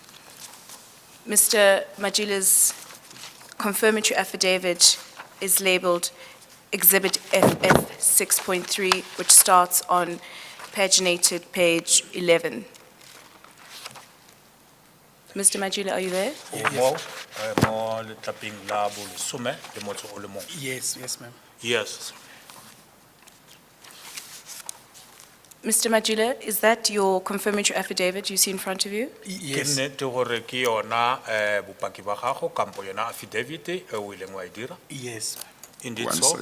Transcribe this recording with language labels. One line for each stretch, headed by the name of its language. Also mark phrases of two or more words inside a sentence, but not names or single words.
English: Mr. Majila's confirmatory affidavit is labeled Exhibit FF 6.3, which starts on paginated page 11. Mr. Majila, are you there?
Tswana: Mo letlapeng la bolesome le motso o le mong.
English: Yes, yes, ma'am. Yes. Mr. Majila, is that your confirmatory affidavit you see in front of you?
Tswana: Ke
English: Yes,
Tswana: nnete gore ke yona bopaki ba gago kampo yona affidavit e o ileng wa e dira.
English: yes, ma'am. Indeed One so.